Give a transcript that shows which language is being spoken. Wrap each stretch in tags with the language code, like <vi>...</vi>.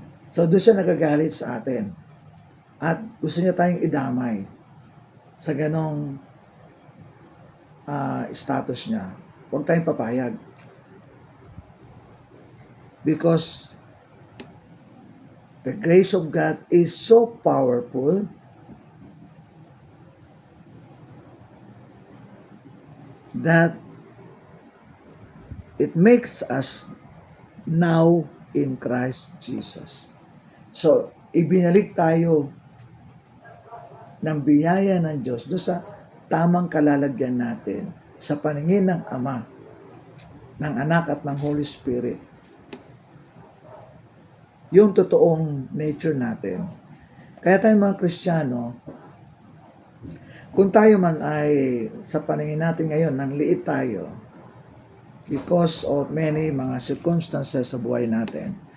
<tl>So doon siya nagagalit sa atin. At gusto niya tayong idamay sa ganong status niya. Huwag tayong papayag.</tl> <en>Because the grace of God is so powerful that it makes us now in Christ Jesus.</en> <tl>So, ibinalik tayo ng biyaya ng Diyos doon sa tamang kalalagyan natin sa paningin ng Ama, ng Anak at ng Holy Spirit. Yung totoong nature natin. Kaya tayo mga Kristiyano, kung tayo man ay sa paningin natin ngayon, nang liit tayo</tl> <en>because of many</en> <tl>mga circumstances sa buhay natin.</tl>